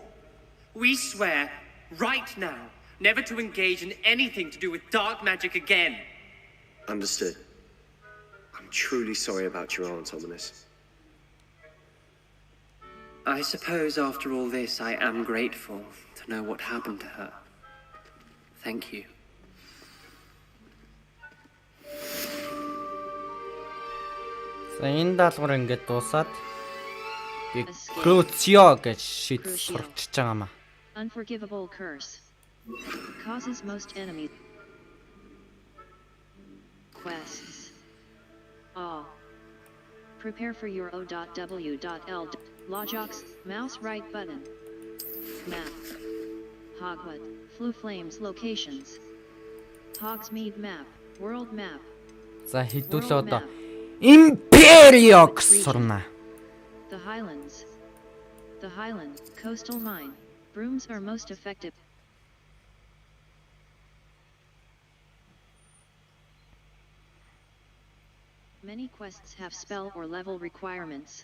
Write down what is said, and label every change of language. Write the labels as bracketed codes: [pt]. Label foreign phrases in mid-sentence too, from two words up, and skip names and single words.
[en] We swear, right now, never to engage in anything to do with dark magic again. Understood. I'm truly sorry about your aunt, Ominous. I suppose after all this, I am grateful to know what happened to her. Thank you. [mn] За энэ даалгавар ингээд дуусаад Crucio гэж шийдэл сурчиж байгаа маа. [en] Unforgivable curse. Causes most enemies. Quests. All. Prepare for your O.W.L. Lojox, mouse right button. Map. Hogwarts, Flu Flames locations. Hogsmeade map, world map. [mn] За хэдүүлээ одоо Imperiox сурна. [en] The Highlands. The Highland, coastal mine. Brooms are most effective. Many quests have spell or level requirements.